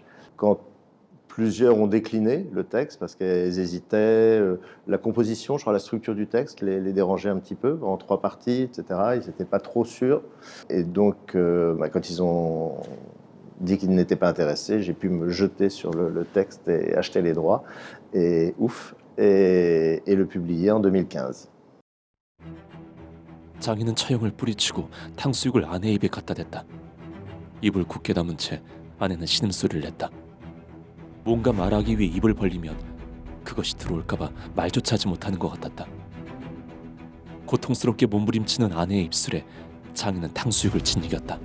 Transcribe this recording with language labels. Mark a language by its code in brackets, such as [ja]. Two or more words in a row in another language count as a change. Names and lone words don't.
[fr] Quand plusieurs ont décliné le texte parce qu'elles hésitaient, la composition, je crois la structure du texte les dérangeait un petit peu, en 3 parties, etc. Ils n'étaient pas trop sûrs. Et donc, quand ils ont dit qu'ils n'étaient pas intéressés, j'ai pu me jeter sur le texte et acheter les droits, et ouf, et le publier en 2015. [ko] 장인은 처형을 뿌리치고 탕수육을 아내의 입에 갖다 댔다. 입을 굳게 다문 채 아내는 신음소리를 냈다. 뭔가 말하기 위해 입을 벌리면 그것이 들어올까봐 말조차 하지 못하는 것 같았다. 고통스럽게 몸부림치는 아내의 입술에 장인은 탕수육을 짓이겼다.